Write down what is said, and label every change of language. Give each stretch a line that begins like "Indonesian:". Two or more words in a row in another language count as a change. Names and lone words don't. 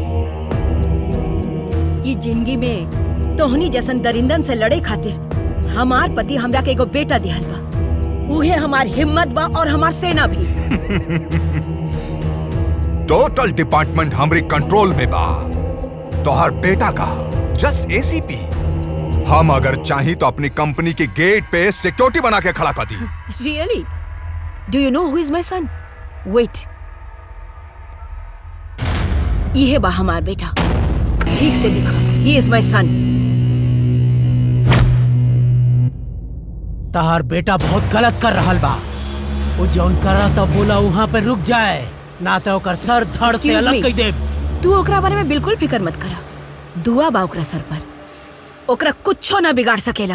Bhojpuri: ये जिंदगी में तोहनी जैसन दरिंदन से लड़े खातिर हमार पति हमरा के एगो बेटा दिहल बा। उहे हमार हिम्मत बा और हमार सेना भी।
English: total department
Bhojpuri: हमारी कंट्रोल में बा। तोहर बेटा का
English: just ACP.
Bhojpuri: हम अगर चाही तो अपनी कंपनी के गेट पे सिक्योरिटी बना के खड़ा कर दी।
English: Really? Do you know who is my son? Wait.
Bhojpuri: ये बा हमार बेटा। ठीक से देखा।
English: He is my son.
Bhojpuri: तहार बेटा बहुत गलत कर रहल बा। वो जौन कर रहा था बोला वहाँ पे रुक जाए, ना तो ओकर सर धड़ से अलग कर दे। तू ओकरा बारे में बिल्कुल फिक्र मत करा। दुआ बा ओकरा सर पर। ओकरा कुछो ना बिगाड़ सकेला।